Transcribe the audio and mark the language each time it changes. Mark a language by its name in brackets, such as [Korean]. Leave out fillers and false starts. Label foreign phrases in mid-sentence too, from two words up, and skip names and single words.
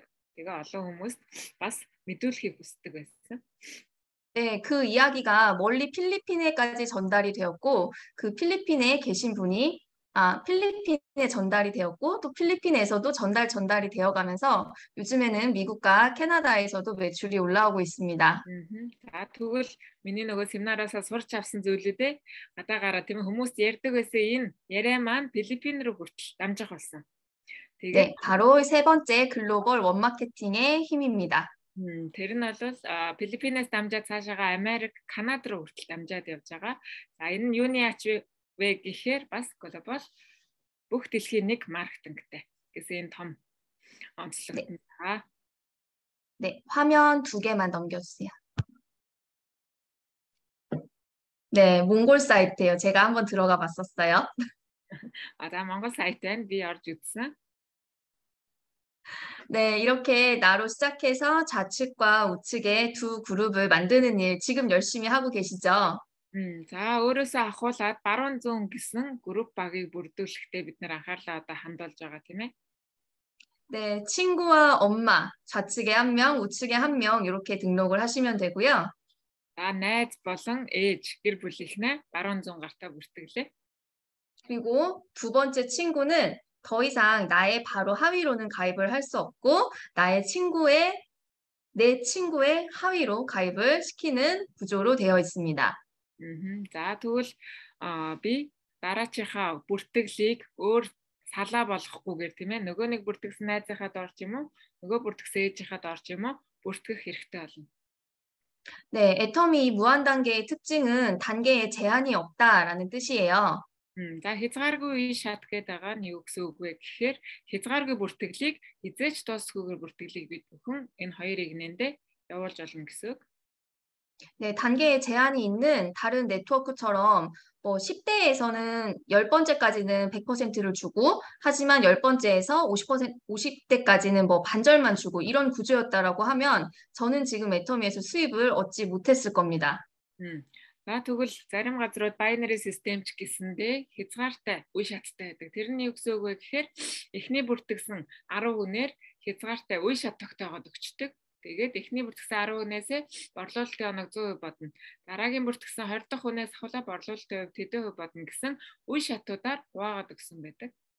[Mongolian] Тэгээ олон хүмүүст бас мэдүүлэхийг хүсдэг байсан. [Korean] 네, 그 이야기가 멀리 필리핀에까지 전달이 되었고 그 필리핀에 계신 분이 필리핀에 전달이 되었고 또 필리핀에서도 전달이 되어가면서 요즘에는 미국과 캐나다에서도 매출이 올라오고 있습니다. [Mongolian] За тэгвэл миний нөгөө семинараасаа сурч авсан зүйлүүдээ гадаагаараа тийм хүмүүс ярьдаг байсан энэ яриа маань Филиппин руу хүртэл дамжих болсон. [Korean] 네, 바로 세 번째 글로벌 원마케팅의 힘입니다. [Mongolian] Тэр нь бол Филиппинээс дамжаад цаашаага Америк, Канада руу хүртэл дамжаад явж байгаа. За энэ нь юуны ач вэ гэхээр бас глобал бүх дэлхийн нэг маркетингтэй гэсэн энэ том онцлог байна. [Korean] 네, 화면 2개만 넘겨주세요. 네, 몽골 사이트예요. 제가 한번 들어가 봤었어요. [Mongolian] За Монгол сайтанд би орж үзсэн. [Korean] 네, 이렇게 나로 시작해서 좌측과 우측에 두 그룹을 만드는 일 지금 열심히 하고 계시죠? [Mongolian] За өөрөөсөө ахуулаад баруун зүүн гэсэн групп багийг бүрдүүлэхдээ бид нэр анхаарлаа одоо хандуулж байгаа тийм ээ. [Korean] 네, 친구와 엄마 좌측에 한 명, 우측에 한 명 이렇게 등록을 하시면 되고요. [Mongolian] За найз болон ээж гэр бүлийнхнээ баруун зүүн гартаа бүртгэлээ. [Korean] 그리고 두 번째 친구는 더 이상 나의 바로 하위로는 가입을 할 수 없고 나의 친구의 내 친구의 하위로 가입을 시키는 구조로 되어 있습니다. [Mongolian] За тэгвэл би дараачийнхаа бүртгэлийг өөр салаа болгохгүйгээр тийм ээ нөгөө нэг бүртгэсэн найзынхаа дор ч юм уу нөгөө бүртгэсэн ээжийнхаа дор ч юм уу бүртгэх хэрэгтэй болно. [Korean] 네, 애터미 무한 단계의 특징은 단계에 제한이 없다라는 뜻이에요. [Mongolian] За хязгааргүй шат гэдэг байгаа нь юу гэсэн үг вэ гэхээр хязгааргүй бүртгэлийг хизээч дуусгүйгээр бүртгэлийг бид бүхэн энэ хоёр игнэндээ явуулж болно гэсэн үг. [Korean] 네, 단계에 제한이 있는 다른 네트워크처럼 뭐 10대에서는 10번째까지는 100%를 주고 하지만 10번째에서 50대까지는 뭐 반절만 주고 이런 구조였다라고 하면 저는 지금 애터미에서 수입을 얻지 못했을 겁니다. [Mongolian] За тэгвэл зарим газрууд [English] binary system [Mongolian] ч гэсэндээ хязгаартай үе шаттай байдаг. Тэрний юу гэсэн үг вэ гэхээр эхний бүртгэсэн 10 хүнээр хязгаартай үе шат тогтоогоод өгчдөг. Тэгээд эхний бүртгэсэн 10 хүнээсээ борлуулалтын оног 100% бодно. Дараагийн бүртгэсэн 20 дахь хүнээс ахвалаа борлуулалтын хувь тэдэн хувь бодно гэсэн үе шатуудаар хуваагаад өгсөн байдаг.